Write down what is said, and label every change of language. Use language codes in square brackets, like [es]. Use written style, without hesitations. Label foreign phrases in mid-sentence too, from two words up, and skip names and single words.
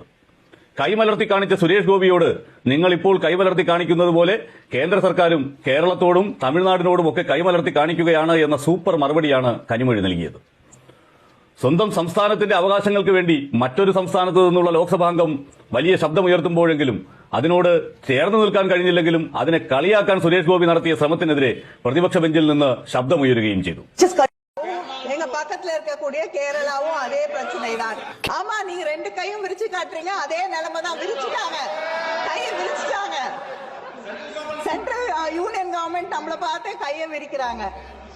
[ml] കൈമലർത്തി കാണിച്ച സുരേഷ് ഗോപിയോട് നിങ്ങൾ ഇപ്പോൾ കൈമലർത്തി കാണിക്കുന്നത് പോലെ കേന്ദ്ര സർക്കാരും കേരളത്തോടും തമിഴ്നാടിനോടും ഒക്കെ കൈമലർത്തി കാണിക്കുകയാണ് എന്ന സൂപ്പർ മറുപടിയാണ് കനിമൊഴി നൽകിയത്. സ്വന്തം സംസ്ഥാനത്തിന്റെ അവകാശങ്ങൾക്ക് വേണ്ടി മറ്റൊരു സംസ്ഥാനത്തു നിന്നുള്ള ലോക്സഭാംഗം വലിയ ശബ്ദമുയർത്തുമ്പോഴെങ്കിലും അതിനോട് ചേർന്ന് നിൽക്കാൻ കഴിഞ്ഞില്ലെങ്കിലും അതിനെ കളിയാക്കാൻ സുരേഷ് ഗോപി നടത്തിയ ശ്രമത്തിനെതിരെ പ്രതിപക്ഷ ബെഞ്ചിൽ നിന്ന് ശബ്ദമുയരുകയും ചെയ്തു. [ta] எங்க பக்கத்துல இருக்கக்கூடிய கேரளாவும் அதே பிரச்சனை தான். ஆமா நீங்க ரெண்டு கையும் விரிச்சு காட்டுறீங்க அதே நிலைமை தான் விரிச்சுட்டாங்க கையை விரிச்சுட்டாங்க. [en] Central Union Government [ta] நம்மளை பார்த்து கையை விரிக்கிறாங்க.